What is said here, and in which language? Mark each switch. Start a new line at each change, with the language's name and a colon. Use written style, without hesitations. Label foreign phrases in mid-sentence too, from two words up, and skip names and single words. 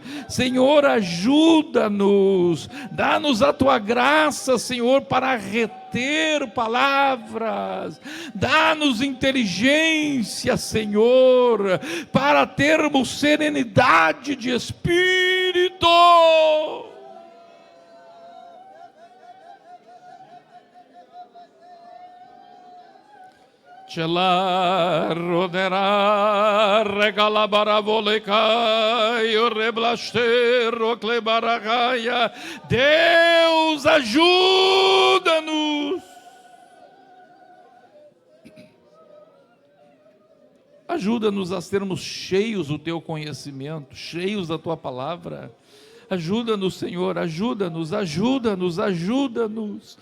Portuguese: Senhor, ajuda-nos, dá-nos a Tua graça, Senhor, para reter palavras, dá-nos inteligência, Senhor, para termos serenidade de espírito. Chela rodera regalabara volecai o reblastero clebaragaia. Deus, ajuda-nos. Ajuda-nos a sermos cheios do Teu conhecimento, cheios da Tua palavra. Ajuda-nos, Senhor, ajuda-nos, ajuda-nos, ajuda-nos.